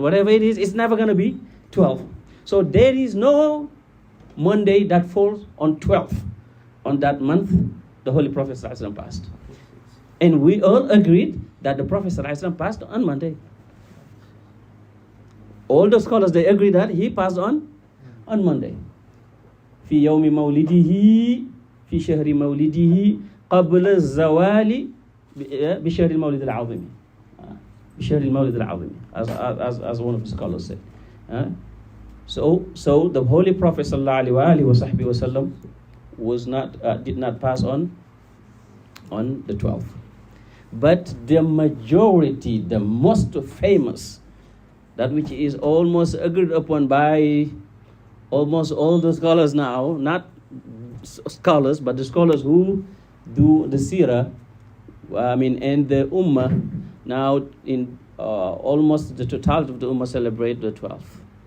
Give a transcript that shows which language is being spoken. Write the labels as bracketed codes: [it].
[en] Whatever it is, it's never going to be 12. So there is no Monday that falls on 12th. On that month, the Holy Prophet ﷺ passed. And we all agreed that the Prophet ﷺ passed on Monday. All the scholars, they agree that he passed on Monday. [ar] في يوم مولده في شهر مولده قبل الزوال بشهر المولد العظيم بشهر المولد العظيم [en] as one of the scholars said. So the Holy Prophet ﷺ was did not pass on the 12th. But the majority, the most famous, that which is almost agreed upon by almost all the scholars now, not scholars, but the scholars who do the seerah, and the ummah, now in almost the totality of the ummah celebrate the 12th.